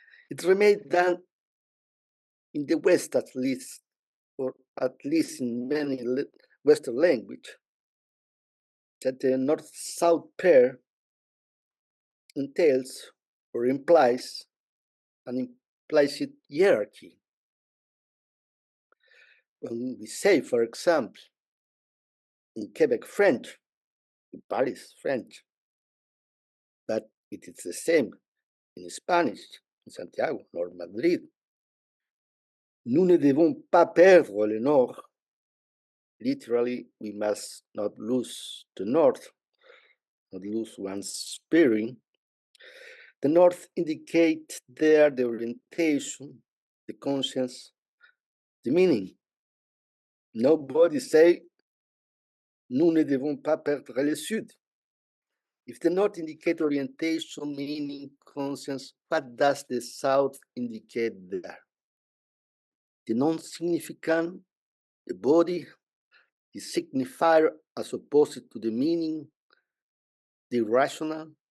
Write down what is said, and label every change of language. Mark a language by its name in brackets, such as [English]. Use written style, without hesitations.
[English] It remained that in the West at least, or at least in many Western language, that the North-South pair entails or implies an implicit hierarchy. When we say, for example, in Quebec French, in Paris French, but it is the same in Spanish, in Santiago or Madrid. [French] Nous ne devons pas perdre le nord. [English] Literally, we must not lose the north, not lose one's spirit. The north indicates there the orientation, the conscience, the meaning. Nobody say, [French] nous ne devons pas perdre le sud. [English] If the north indicates orientation, meaning, conscience, what does the south indicate there? The non-significant, the body, the signifier as opposed to the meaning, the irrational.